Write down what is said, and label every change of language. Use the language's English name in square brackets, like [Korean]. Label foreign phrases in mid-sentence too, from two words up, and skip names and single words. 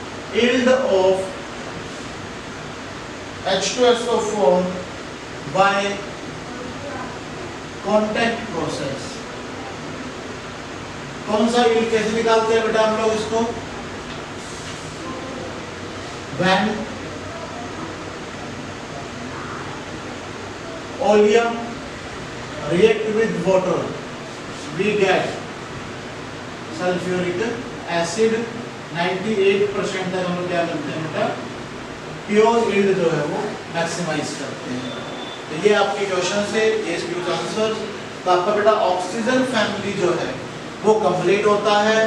[English] yield of H2SO4 by contact process। [Hindi] कौन सा yield कैसे निकालते हैं बेटा हम लोग इसको? [English] When oleum react with water we get sulphuric acid. [Hindi] 98% तक हम लोग क्या करते हैं बेटा, [English] pure yield [Hindi] जो है वो मैक्सिमाइज करते हैं। तो ये आपके क्वेश्चन से ये इसके आंसर। तो आपका बेटा [English] oxygen family [Hindi] जो है वो कंप्लीट होता है।